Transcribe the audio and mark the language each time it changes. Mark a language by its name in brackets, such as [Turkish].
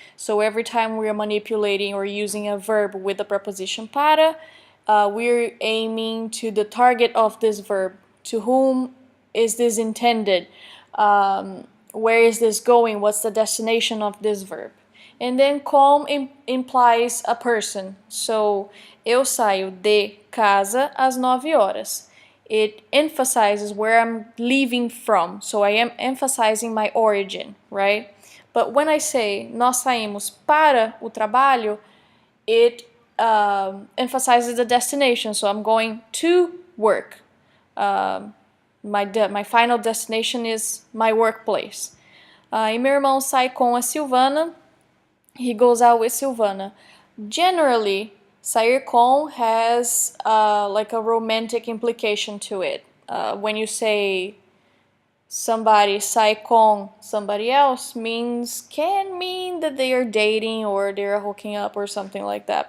[English] So every time we are manipulating or using a verb with the preposition para, we're aiming to the target of this verb. To whom is this intended? Where is this going? What's the destination of this verb? And then com implies a person. [Portuguese] So, eu saio de casa às 9 horas. [English] It emphasizes where I'm leaving from. So I am emphasizing my origin, right? But when I say [Portuguese] nós saímos para o trabalho, [English] it emphasizes the destination. So I'm going to work. My final destination is my workplace. [Portuguese] E meu irmão sai com a Silvana. [English] He goes out with Silvana. Generally, sair com has like a romantic implication to it. When you say somebody sai com somebody else can mean that they are dating or they're hooking up or something like that.